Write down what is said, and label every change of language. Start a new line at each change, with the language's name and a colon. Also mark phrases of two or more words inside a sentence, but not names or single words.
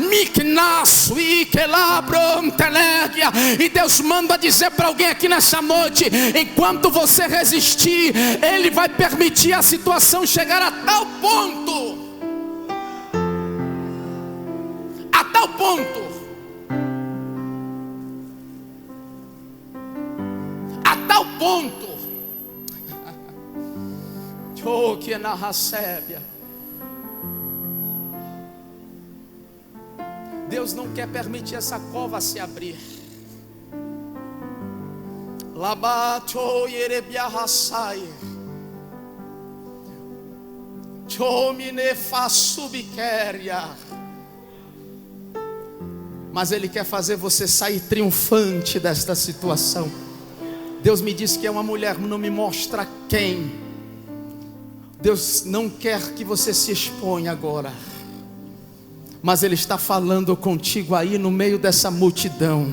Portuguese: E Deus manda dizer para alguém aqui nessa noite: enquanto você resistir, Ele vai permitir a situação chegar a tal ponto, a tal ponto, a tal ponto, que na recebe. Deus não quer permitir essa cova se abrir. Labato yerebiahasai. Chomine fasubiqueria. Mas Ele quer fazer você sair triunfante desta situação. Deus me disse que é uma mulher, não me mostra quem. Deus não quer que você se exponha agora, mas Ele está falando contigo aí no meio dessa multidão.